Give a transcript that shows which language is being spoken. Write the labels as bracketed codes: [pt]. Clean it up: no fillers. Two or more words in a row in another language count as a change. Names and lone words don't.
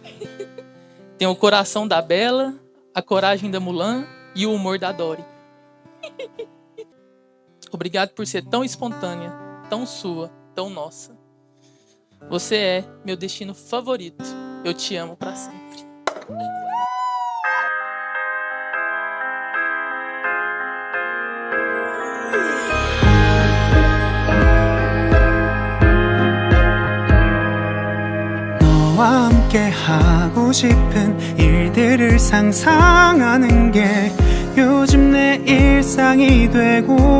[pt] Tem o coração da Bella, a coragem da Mulan e o humor da Dory. Obrigado por ser tão espontânea, tão sua, tão nossa. Você é meu destino favorito. Eu te amo para sempre. [ko] 너와 함께 하고 싶은 일들을 상상하는 게 요즘 내 일상이 되고